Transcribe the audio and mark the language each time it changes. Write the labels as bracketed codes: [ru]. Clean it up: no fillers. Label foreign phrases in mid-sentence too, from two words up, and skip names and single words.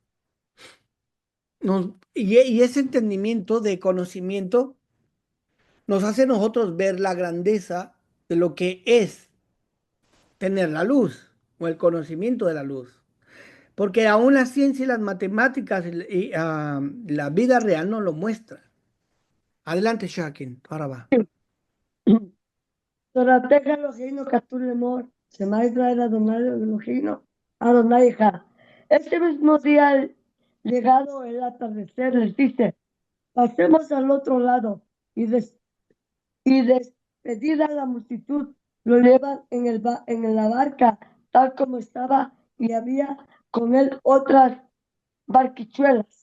[es] Y ese entendimiento de conocimiento nos hace nosotros ver la grandeza de lo que es tener la luz o el conocimiento de la luz. Porque aún la ciencia y las matemáticas y la vida real nos lo muestran. Adelante, Shakin, ahora va. [he] תורתך אלוהינו כתוב לאמור, שמע ישראל אדוני אלוהינו, אדוני אחד. [es] Este mismo día, llegado el atardecer, les dice, pasemos al otro lado y despedida la multitud, lo llevan en la barca, tal como estaba, y había con él otras barquichuelas.